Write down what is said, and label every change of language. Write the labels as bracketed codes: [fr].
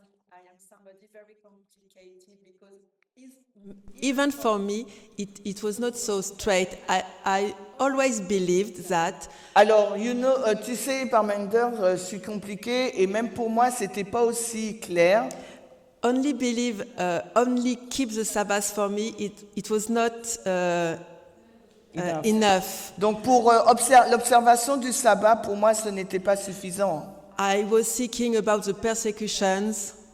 [en] I am somebody very complicated because even for me, it was not so straight. I always believed that [fr] Alors, tu sais, Parmender, je suis compliqué et même pour moi, c'était pas aussi clair. [en] only keep the Sabbath for me. It was not enough. [fr] Donc, pour l'observation du sabbat, pour moi, ce n'était pas suffisant. [en] I was thinking about the persecutions,